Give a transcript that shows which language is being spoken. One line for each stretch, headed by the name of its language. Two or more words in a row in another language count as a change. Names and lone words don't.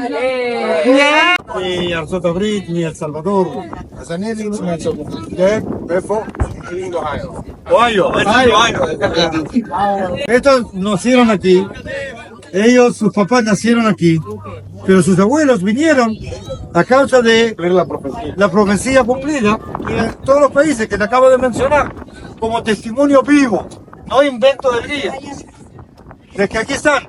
Hebrew: מארצות הברית, מאל סלבדור. אז אני מארצות הברית. כן? איפה? אוהיו.
Spanish: Estos nacieron aquí. Ellos, sus papás nacieron aquí. Pero sus abuelos vinieron a causa de la profecía cumplida en todos los países que te acabo de mencionar, como testimonio vivo, no invento del día, de que aquí están.